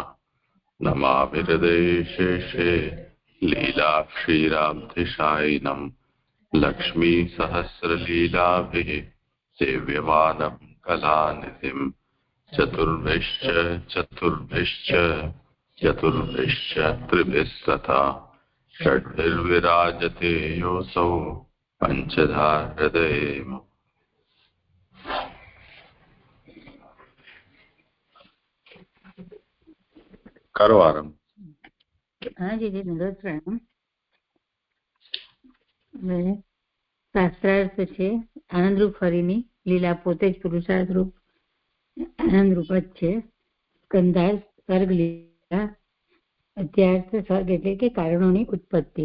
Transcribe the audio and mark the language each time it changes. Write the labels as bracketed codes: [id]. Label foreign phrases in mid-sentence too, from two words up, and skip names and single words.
[sa] नमामि हृदयेशेषे लीलाक्षीराब्धिशायिनं लक्ष्मीसहस्रलीलाभिः सेव्यमानं कलानिधिं चतुर्भिश्च त्रिभिः तथा षड्भिर्विराजते योऽसौ पञ्चधा हृदये। [hi] करो आरंभ। हाँ जी नंदोद प्रणाम। [gu] શાસ્ત્રાર્થ છે આનંદરૂપ હરિની લીલા પોતે જ પુરુષાર્થ રૂપ આનંદરૂપ જ છે. સ્કંધાર્થ સર્ગ લીલા અધ્યાર્થ સર્ગ એટલે કે કારણોની ઉત્પત્તિ.